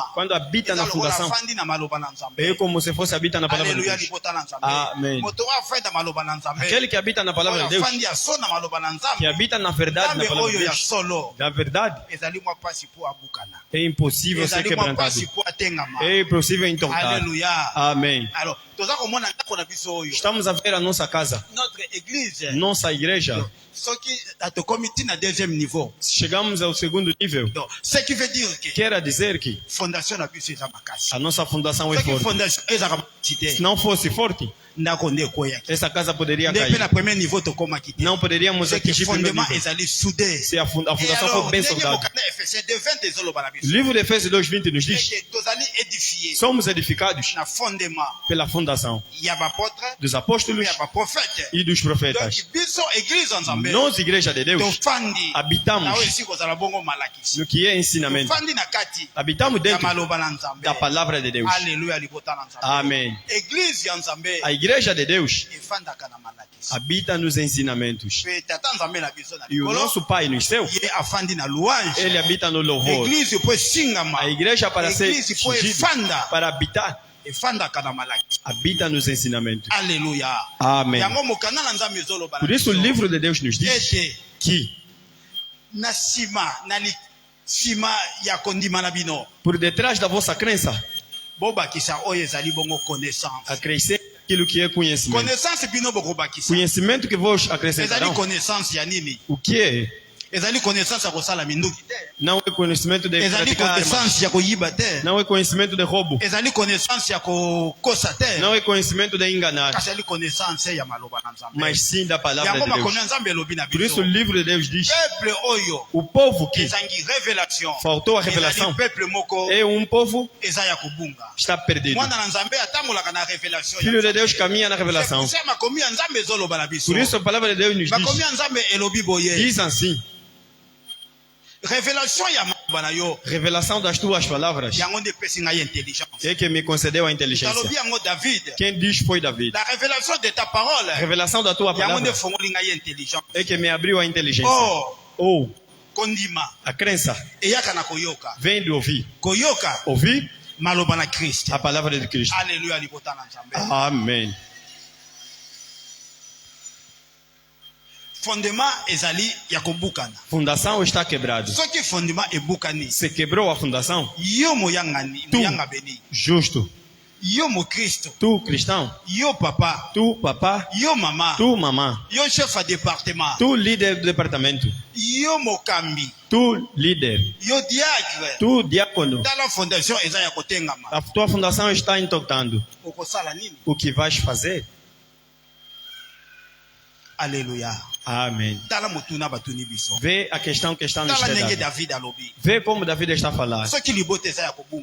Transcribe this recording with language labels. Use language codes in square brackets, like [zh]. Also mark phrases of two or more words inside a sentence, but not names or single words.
[pt] quando habita [ln] eza na lokola [pt] fundação, [ln] afandi na maloba na nzambe [pt] é como se fosse habita na palavra de [ln] alleluya [pt] Deus. [ln] libota na nzambe [pt] Amen. [ln] moto oyo afandi na maloba na nzambe [pt] Aquele que habita na palavra de [ln] oyo [pt] Deus, [ln] afandi ya so na maloba na [pt] que [ln] nzambe [pt] habita na verdade, na [ln] nzambe [pt] palavra de [ln] oyo ya [pt] Deus, [ln] solo [pt] da verdade, [ln] ezali mwa mpasi mpo abukana [pt] é impossível ser [ln] ezali mwa mpasi [pt] quebrantado. [ln] mpo atengama [pt] É impossível entortar. [ln] alleluya [pt] Amém. [ln] alors toza komona ndako na biso oyo [pt] Estamos a ver a nossa casa, [fr] notre église [pt] nossa igreja. [ln] soki tokomi ntina [fr] deuxième niveau [pt] Chegamos ao segundo nível. [fr] donc ce qui veut dire que [pt] Quer dizer que [ln] fondation na biso eza makasi [pt] a nossa fundação é [ln] soki [pt] forte. [ln] fondation ezaka makasi te [pt] Se não fosse forte, [ln] ndako nde ekweyaki [pt] essa casa poderia [ln] nde mpe [pt] cair. [ln] na [fr] premier niveau [ln] tokomaki te [pt] Não poderíamos [ln] soki [pt] atingir o primeiro [ln] fondement [pt] nível. [ln] ezali soudé [pt] Se a fundação for bem [ln] ndenge [pt] soldada. [ln] mokanda efesien 2:20 ezoloba na [pt] O [ln] biso [pt] livro de Efésios 2:20 nos diz: [ln] eke tozali édifié [pt] somos edificados [ln] na fondement [pt] pela fundação [ln] ya bapôtre [pt] dos [ln] mpe [pt] apóstolos [ln] ya baprofete [pt] e dos profetas. [ln] donc biso église ya nzambe [pt] Nós, igreja de Deus, [ln] tofandi [pt] habitamos [ln] nawe esi kozala bongo malakisi [pt] no que é ensinamento. [ln] tofandi na kati [pt] Habitamos [ln] ya [pt] dentro [ln] maloba na nzambe [pt] da palavra de Deus. [ln] alleluya libota na nzambe [pt] Amém. [ln] église ya nzambe [pt] A igreja de Deus [ln] efandaka na malakisi [pt] habita nos ensinamentos. [ln] mpe tata nzambe na biso na [pt] E o [ln] likolo [pt] nosso Pai nos céus, [ln] ye afandi na louange [pt] ele habita no louvor. [ln] église po esingama [pt] A igreja para ser [ln] église po [pt] ungida, [ln] efanda [pt] para habitar, [ln] efandaka na malaki. [pt] habita nos ensinamentos. [ln] Alléluia. [pt] Amém. [ln] Yango mokanda na Nzambe ezoloba na [pt] Por isso o [ln] biso. [pt] livro de Deus nos diz [ln] Ete [pt] que [ln] na sima na sima ya kondima na bino [pt] por detrás da vossa crença, [ln] bobakisa oyo ezali bongo connaissance. [pt] acrescente aquilo que é conhecimento. [ln] Connaissance bino bokobakisa. [pt] Conhecimento que vos [ln] Ezali [pt] acrescentarão. [ln] connaissance ya nini? [pt] O que é? [ln] Ezali connaissance ya kosala minduki te. [pt] Não é conhecimento de [ln] Ezali [pt] praticar armas. [ln] connaissance ya koyiba te. [pt] Não é conhecimento de roubo. [ln] Ezali connaissance ya kokosa te. [pt] Não é conhecimento de enganar. [ln] Kasi ezali connaissance ya maloba na Nzambe. [pt] Mas sim da palavra [ln] Yango [pt] de [ln] makomi [pt] Deus. [ln] ya Nzambe elobi na [pt] Por isso o [ln] biso. [pt] livro de Deus diz: [ln] Peuple oyo [pt] o povo que [ln] ezangi révélation. [pt] faltou a revelação [ln] Ezali peuple moko [pt] é um povo [ln] eza ya kobunga. [pt] que está perdido. [ln] Mwana na Nzambe atambolaka na révélation. [pt] Filho de Deus caminha na revelação. [ln] C'est makomi ya Nzambe ezoloba na biso. [pt] Por isso a palavra de Deus nos [ln] Makomi [pt] diz, [ln] ya Nzambe elobi boye. [pt] diz assim: [ln] Révélation ya maloba na yo. [pt] revelação das tuas palavras [ln] Yango nde epesi ngai intelligence. [pt] é que me concedeu a inteligência. [ln] Talobi yango David. [pt] Quem diz foi David. [fr] La révélation de ta parole. [pt] A revelação da tua [ln] Yango nde [pt] palavra [ln] fongoli ngai intelligence. [pt] é que me abriu a inteligência. Oh, Ou [ln] kondima [pt] a crença [ln] eyaka na koyoka. [pt] vem de ouvir. [ln] Koyoka [pt] Ouvir [ln] maloba na Christ. [pt] a palavra de Cristo. [ln] Alléluia libota na Nzambe. [pt] Amém. [ln] Fondement ezali ya kobukana. [pt] Fundação está quebrada. [ln] Soki fondement ebukani. [pt] Se quebrou a fundação, [ln] Yo moyangani, [pt] Tu. [ln] moyanga beni. [pt] justo. [ln] Yo mo Christ. [pt] Tu, cristão. [ln] Yo papa. [pt] Tu, papá. [ln] Yo mama. [pt] Tu, mamã. [ln] Yo [fr] chef à département. [pt] Tu, líder do departamento. [ln] Yo mokambi. [pt] Tu, líder. [ln] Yo diacre. [pt] Tu, diácono. [fr] Dans la fondation [ln] eza ya kotengama. [pt] A tua fundação está intoctando. [ln] Okosala nini? [pt] O que vais fazer? [ln] Alléluia. [pt] Amém. [ln] Tala motuna batuni biso. [pt] Vê a questão que está nos [ln] Tala ndenge [pt] dando. [ln] David alobi. [pt] Vê como David está a falar. [ln] Soki libote eza ya kobunga.